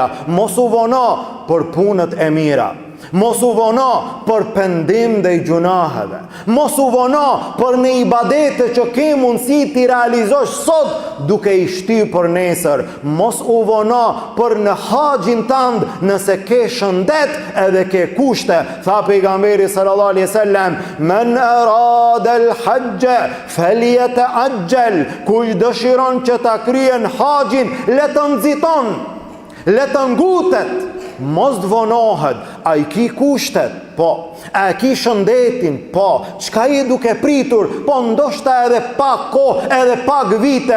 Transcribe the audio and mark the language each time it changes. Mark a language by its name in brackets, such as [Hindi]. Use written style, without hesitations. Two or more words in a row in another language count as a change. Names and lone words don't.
[Albanian] Mos u vono për punët e mira, mos u vono për pendim ndaj gjunaheve, mos u vono për në ibadete që ke mundësi t'i realizosh sot duke i shtyr për nesër, mos u vono për në haxhin tënd nëse ke shëndet edhe ke kushte. Tha pejgamberi [Arabic] صلى الله عليه وسلم, من أراد الحج فليتعجل, [Albanian] kush dëshiron që ta kryen haxhin, le të nxiton, le të ngutet, mos të vonohet. A i ki kushtet? Po. A i ki shëndetin? Po. Qka i duke pritur? Po ndoshta edhe pak kohë, edhe pak vite.